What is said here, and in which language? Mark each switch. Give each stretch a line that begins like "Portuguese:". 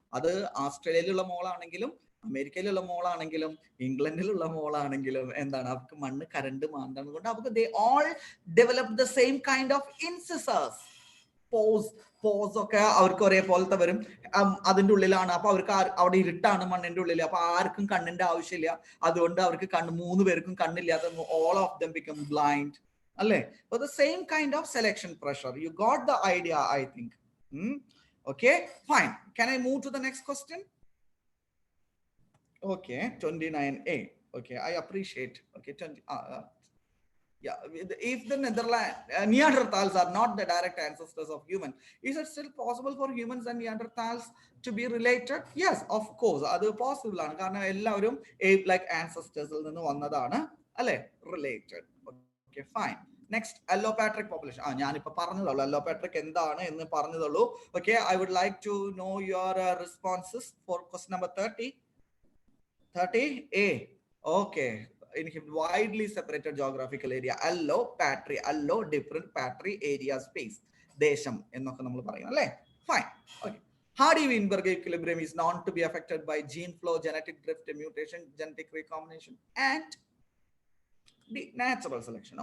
Malayalam: അത് ആസ്ട്രേലിയയിലുള്ള മോളാണെങ്കിലും അമേരിക്കയിലുള്ള മോളാണെങ്കിലും ഇംഗ്ലണ്ടിലുള്ള മോളാണെങ്കിലും എന്താണ്, അവർക്ക് മണ്ണ് കരണ്ട് മാന്തണം കൊണ്ട് അവർക്ക്
English: They all develop the same kind of incisors.
Malayalam: Pose ഒക്കെ അവർക്ക് ഒരേപോലത്തെ വരും. അതിന്റെ ഉള്ളിലാണ്. അപ്പൊ അവർക്ക് അവിടെ ഇരുട്ടാണ് മണ്ണിന്റെ ഉള്ളിൽ. അപ്പൊ ആർക്കും കണ്ണിന്റെ ആവശ്യമില്ല. അതുകൊണ്ട് അവർക്ക് മൂന്ന് പേർക്കും കണ്ണില്ലാതെ
English: All of them become blind.
Malayalam: അല്ലേ?
English: So the same kind of selection pressure. You got the idea, I think. Okay, fine. Can I move to the next question? Okay, 29A. Okay, I appreciate. Okay, 20. Yeah, if the Neanderthals are not the direct ancestors of human, is it still possible for humans and Neanderthals to be related? Yes, of course.
Malayalam: അത് possible ആണ്. കാരണം എല്ലാവരും
English: ape like ancestors
Malayalam: നിന്ന് വന്നതാണ്, അല്ലെ? Related. Okay, fine. Next, അല്ലോപാട്രിക് population. ഞാനിപ്പോ പറഞ്ഞതുള്ളൂ അല്ലോപാട്രിക് എന്താണ് എന്ന് പറഞ്ഞതുള്ളൂ.
English: Okay, I would like to know your responses for question number 30A. Okay. In widely separated geographical area, allopatry, allo different, patry area, space,
Malayalam: ദേശം എന്നൊക്കെ നമ്മൾ പറയും, അല്ലേ?
English: Fine. Okay. Hardy-Weinberg equilibrium is known to be affected by gene flow, genetic drift, mutation, genetic recombination, and the natural selection.